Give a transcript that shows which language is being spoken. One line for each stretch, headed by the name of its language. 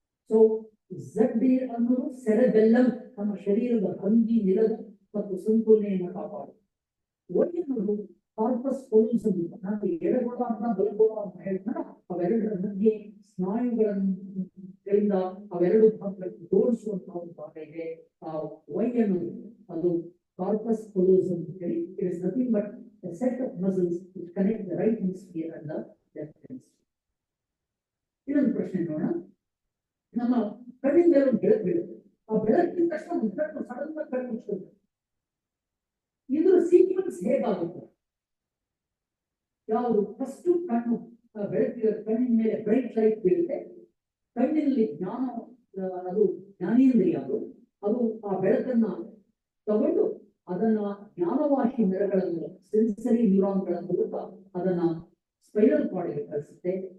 Kannada: So Z ಅನ್ನೋದು cerebellum, ನಮ್ಮ ಶರೀರದ ಭಂಗಿ, ನಿಲುವು ಮತ್ತು ಸಂತುಲನೆಯನ್ನು ಕಾಪಾಡು. ವೈ ಅನ್ನೋದು ಕಾರ್ಪಸ್ ಪೊಲುಸಮ್, ನಾನು ಎಡಗೋಳ ಅಂತ ಬಲಗೋಳ ಅಂತ ಹೇಳ್ತಾರ, ಅವೆರಡರ ಮಧ್ಯೆ ಸ್ನಾಯುಗಳಿಂದ ಅವೆರಡು ಭಾಗಗಳನ್ನು ಜೋಡಿಸುವಂತಹ ಒಂದು ಭಾಗ ಇದೆ. ಆ ವೈ ಅನ್ನೋದು ಅದು ಕಾರ್ಪಸ್ ಪೊಲುಸಮ್ ಅಂತ ಹೇಳಿ,
English: It is nothing but a set of muscles which connect the right hemisphere and the left hemisphere.
Kannada: ಇನ್ನೊಂದು ಪ್ರಶ್ನೆ ನೋಡೋಣ. ನಮ್ಮ ಕಣ್ಣಿನ ಮೇಲೆ ಒಂದು ಬೆಳಕು ಬೀಳುತ್ತೆ, ಆ ಬೆಳಕಿನ ತಕ್ಷಣ ಕಣ್ಣು ಸಡನ್ ಆಗಿ ಕಣ್ಣು ಮುಚ್ಚಿರುತ್ತೆ. ಇದರ ಸೀಕ್ವೆನ್ಸ್ ಹೇಗಾಗುತ್ತೆ? ಯಾವುದು? ಫಸ್ಟ್ ಕಣ್ಣು ಬೆಳಕಿನ ಕಣ್ಣಿನ ಮೇಲೆ ಬ್ರೈಟ್ ಲೈಟ್ ಬೀಳುತ್ತೆ, ಕಣ್ಣಿನಲ್ಲಿ ಜ್ಞಾನ, ಅದು ಜ್ಞಾನೇಂದ್ರಿಯ, ಅದು ಆ ಬೆಳಕನ್ನ ತಗೊಂಡು ಅದನ್ನ ಜ್ಞಾನವಾಹಿ ನರಗಳನ್ನು, ಸೆನ್ಸರಿ ನ್ಯೂರಾನ್ಗಳ ಮೂಲಕ ಅದನ್ನ ಸ್ಪೈನಲ್ ಕಾರ್ಡ್ಗೆ ಕಳಿಸುತ್ತೆ.